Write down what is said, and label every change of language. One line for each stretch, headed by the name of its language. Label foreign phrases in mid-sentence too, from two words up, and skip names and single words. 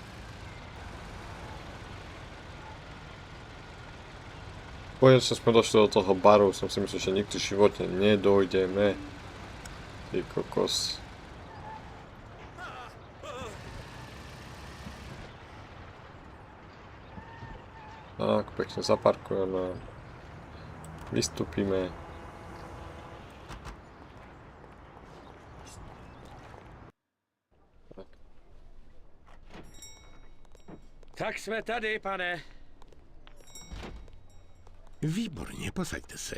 Slovak: Konečne sme došli do toho baru, som si myslel, že nikdy v živote nedojdeme. Ty kokos. Tak, pekne zaparkujeme. Vystúpime.
Czech: Tak jsme tady, pane. Výborně, posaďte se.